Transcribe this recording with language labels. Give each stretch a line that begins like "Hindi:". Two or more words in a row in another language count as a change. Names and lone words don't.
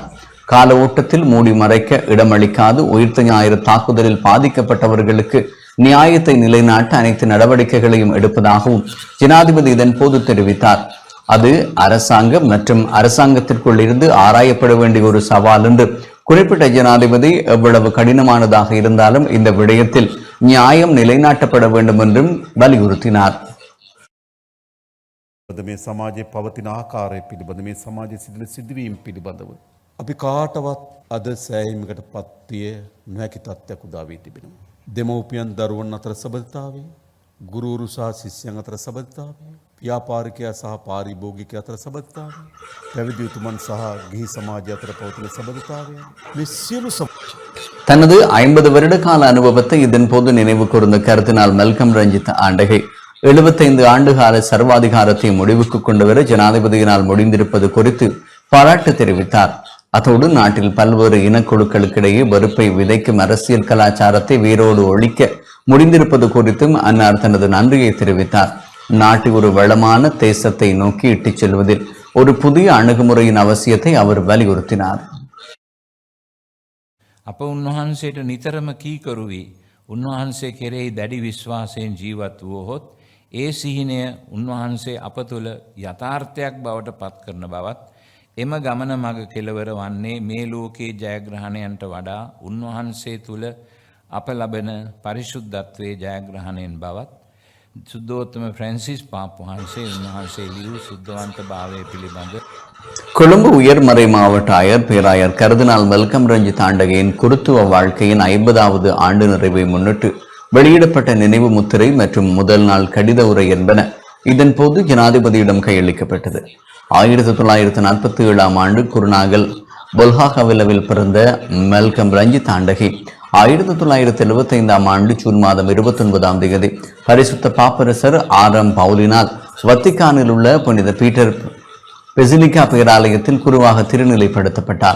Tamil: கால ஓட்டத்தில் மூடி மறைக்க இடமளிக்காது உயிர்த்த ஞாயிறு தாக்குதலில் பாதிக்கப்பட்டவர்களுக்கு நியாயத்தை நிலைநாட்ட அனைத்து நடவடிக்கைகளையும் எடுப்பதாகவும் ஜனாதிபதி இதன் போது தெரிவித்தார். அது அரசாங்கம் மற்றும் அரசாங்கத்திற்குள் இருந்து ஆராயப்பட வேண்டிய ஒரு சவால் என்று குறிப்பிட்ட ஜனாதிபதி எவ்வளவு கடினமானதாக இருந்தாலும் இந்த விடயத்தில் நியாயம் நிலைநாட்டப்பட வேண்டும் என்றும் வலியுறுத்தினார்.
Sinhala: මේ සමාජයේ පවතින ආකාරය පිළිබඳ මේ සමාජයේ සිදුවෙන සිදුවීම් පිළිබඳව අපි කාටවත් අද සෑහීමකට පත්විය නොහැකි තත්ත්වයක් උදා වී තිබෙනවා. දෙමව්පියන් දරුවන් අතර සබඳතාවය, ගුරුවරු සහ ශිෂ්‍යයන් අතර සබඳතාවය, ව්‍යාපාරිකයා සහ පාරිභෝගිකයා අතර සබඳතාවය, පැවිදි උතුමන් සහ ගිහි සමාජය අතර පවතින සබඳතාවය මේ සියලු
Tamil: தனது 50 வருட கால அனுபவத்தை இதன் போது நினைவு கூர்ந்த கர்தினால் மெல்கம் ரஞ்சித் ஆண்டகை 75 ஆண்டுகால சர்வாதிகாரத்தை முடிவுக்கு கொண்டுவர ஜனாதிபதியினால் முடிந்திருப்பது குறித்து பாராட்டு தெரிவித்தார். அதோடு நாட்டில் பல்வேறு இனக்குழுக்களுக்கிடையே வெறுப்பை விதைக்கும் அரசியல் கலாச்சாரத்தை வேரோடு ஒழிக்க முடிந்திருப்பது குறித்தும் அன்னார் தனது நன்றியை தெரிவித்தார். நாட்டை ஒரு வளமான தேசத்தை நோக்கி இட்டுச் செல்வதில் ஒரு புதிய அணுகுமுறையின் அவசியத்தை அவர் வலியுறுத்தினார்.
Sinhala: අප උන්වහන්සේට නිතරම කීකරුවී උන්වහන්සේ කෙරෙහි දැඩි විශ්වාසයෙන් ජීවත් වුවහොත් ඒ සිහිනය උන්වහන්සේ අප තුළ යථාර්ථයක් බවට පත් කරන බවත් එම ගමන මග කෙලවර වන්නේ මේ ලෝකයේ ජයග්‍රහණයන්ට වඩා උන්වහන්සේ තුළ අප ලබන පරිශුද්ධත්වයේ ජයග්‍රහණයෙන් බවත් සුද්ධෝත්තම பிரான்சிஸ் பாப் වහන්සේ උන්වහන්සේ ලියූ සුද්ධවන්ත භාවය පිළිබඳ
Tamil: கொழும்பு உயர்மறை மாவட்ட ஆயர் பேராயர் கர்தினால் மெல்கம் ரஞ்சித் ஆண்டகையின் குருத்துவ வாழ்க்கையின் 50வது ஆண்டு நிறைவை முன்னிட்டு வெளியிடப்பட்ட நினைவு முத்திரை மற்றும் முதல் நாள் கடித உரை என்பன இதன் போது ஜனாதிபதியிடம் கையளிக்கப்பட்டது. 1947 ஆண்டு குருநாகல் பொல்ஹாகவிலவில் பிறந்த மெல்கம் ரஞ்சித் ஆண்டகை 1975 ஆண்டு ஜூன் மாதம் 29ஆம் தேதி பரிசுத்த பாப்பரசர் ஆரம் பவுலினால் வத்திக்கானில் உள்ள புனித பீட்டர் பெசிலிக்கா பேராலயத்தில் குருவாக திருநிலைப்படுத்தப்பட்டார்.